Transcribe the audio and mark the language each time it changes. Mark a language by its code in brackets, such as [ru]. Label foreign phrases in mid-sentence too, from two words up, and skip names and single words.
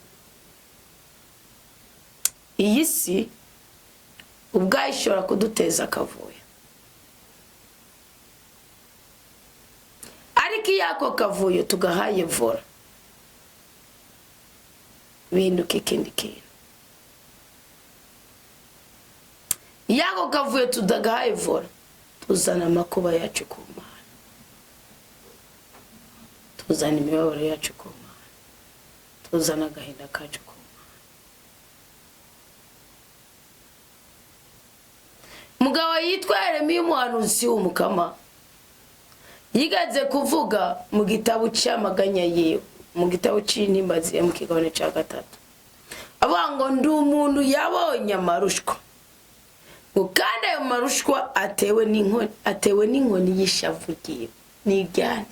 [rn] Iyi si ubwayo ishobora kuduteza akavuyo, ariko iyo ako kavuyo tugahaye vora bihinduka ikindi kintu. Iyo ako kavuyo tudagahaye vora tuzana amakuba yacu ku Mana, tuzana imibabaro yacu ku Mana, tuzana agahinda kacu ku Mana. Mugabo yitwa Yeremiya umuhanuzi w'umukama yigaze kuvuga mu gitabo cy'amaganya yiwe, mu gitabo cy'intimbazi mu kigabane cya 3, avuga ngo ndi umuntu yabonye amarushwa, ngo kandi ayo marushwa atewe n'inkoni y'ishavu ryiwe n'iryande.